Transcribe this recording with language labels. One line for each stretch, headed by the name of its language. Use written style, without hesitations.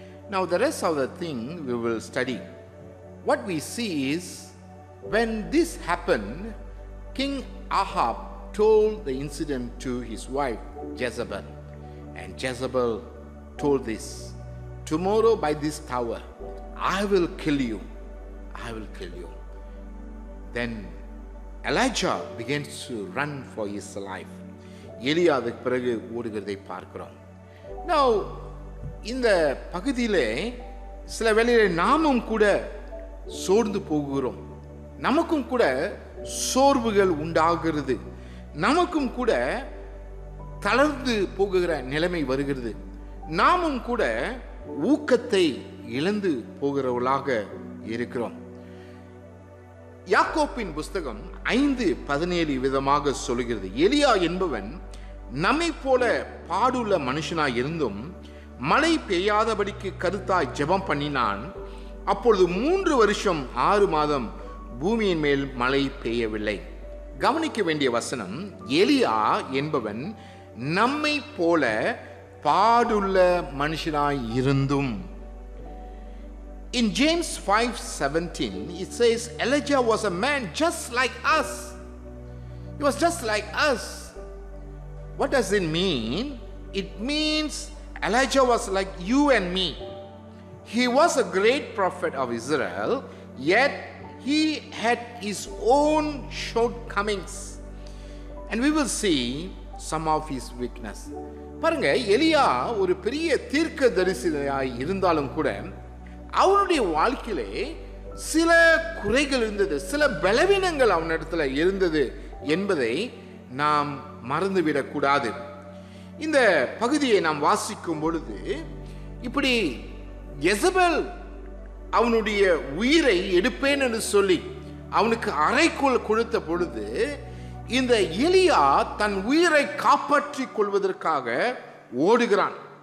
English: Now the rest of the thing we will study. What we see is, when this happened, King Ahab told the incident to his wife Jezebel, and Jezebel told this, tomorrow by this tower I will kill you. I will kill you. Then Elijah begins to run for his life.
Tamil: எலியா அதுக்கு பிறகு ஓடுகிறதை பார்க்கிறோம். Now இந்த பகுதியிலே சில வேளையிலே நாமும் கூட சோர்ந்து போகிறோம். நமக்கும் கூட சோர்வுகள் உண்டாகிறது. நமக்கும் கூட தளர்ந்து போகிற நிலைமை வருகிறது. நாமும் கூட ஊக்கத்தை இழந்து போகிறவர்களாக இருக்கிறோம். யாக்கோப்பின் புஸ்தகம் 5:17 விதமாக சொல்கிறது, எலியா என்பவன் நம்மை போல பாடுள்ள மனுஷனாய் இருந்தும் மழை பெய்யாதபடிக்கு கருத்தாய் ஜெபம் பண்ணினான். அப்பொழுது 3 வருஷம் 6 மாதம் பூமியின் மேல் மழை பெய்யவில்லை. கவனிக்க வேண்டிய வசனம், எலியா என்பவன் நம்மை போல பாடுள்ள மனுஷனாய் இருந்தும்.
English: In James 5:17 it says Elijah was a man just like us. He was just like us. What does it mean? It means Elijah was like you and me. He was a great prophet of Israel, yet he had his own shortcomings. and we will see some of his weakness.
Tamil: பாருங்க, எலியா ஒரு பெரிய தீர்க்கதரிசியாய் இருந்தாலும் கூட அவனுடைய வாழ்க்கையிலே சில குறைகள் இருந்தது, சில பலவீனங்கள் அவனிடத்துல இருந்தது என்பதை நாம் மறந்துவிடக்கூடாது. இந்த பகுதியை நாம் வாசிக்கும் பொழுது இப்படி யெசபேல் அவனுடைய உயிரை எடுப்பேன் என்று சொல்லி அவனுக்கு அறைக்குள் கொடுத்த பொழுது இந்த எலியா தன் உயிரை காப்பாற்றிக் கொள்வதற்காக ஓடுகிறான்.